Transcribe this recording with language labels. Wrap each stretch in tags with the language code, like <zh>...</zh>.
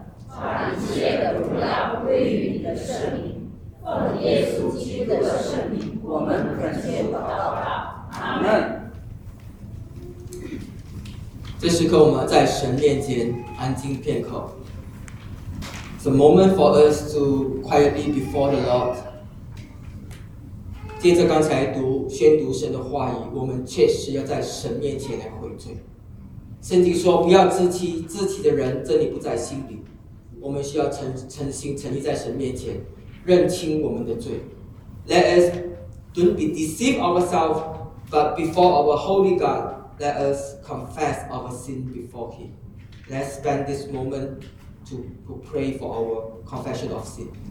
<zh>把一切的荣耀归于你的圣名，奉耶稣基督的圣名，我们恳求祷告，阿门。这时刻我们在神面前安静片刻。</zh> <en>It's a moment for us to quietly before the Lord.</en> <zh>接着刚才宣读神的话语，我们确实要在神面前来悔罪。圣经说不要自欺的人真理不在心里。我们需要诚心诚意在神面前认清我们的罪。</zh> <en>Let us don't be deceived ourselves, but before our holy God,Let us confess our sin before Him. Let's spend this moment to pray for our confession of sin.</en>